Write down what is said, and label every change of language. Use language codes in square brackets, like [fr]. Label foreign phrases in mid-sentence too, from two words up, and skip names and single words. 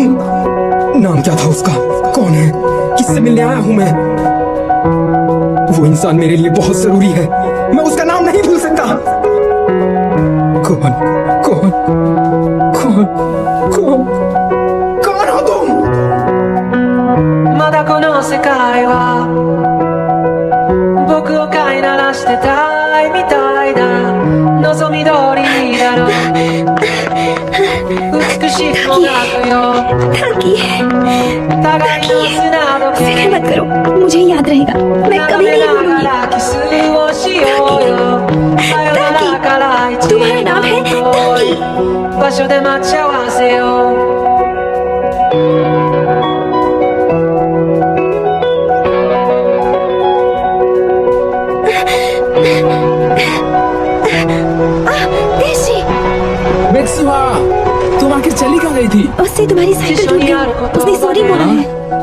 [hi] नाम क्या था उसका? कौन है? किससे मिलने आया हूँ मैं? वो इंसान मेरे लिए बहुत जरूरी है, मैं उसका नाम नहीं भूल सकता। कौन कौन कौन कौन कौन हो तुम? [ja] まだこの世界は僕を飼いならしてたいみたいだ。望み通りだろう。美しくもなくよ。互いの砂時計。 [hi] फिक्र मत करो, मुझे याद रहेगा, मैं कभी नहीं भूलूंगी। [ja] キスをしようよ。さよならから一 [hi] तुम्हारा नाम है ताकी। [ja] 場所で待ち合わせよう。 [hi] मित्सुहा, तुम आखिर चली कहाँ गई थी? उससे तुम्हारी साइकिल टूट गई, उसने सॉरी बोला है।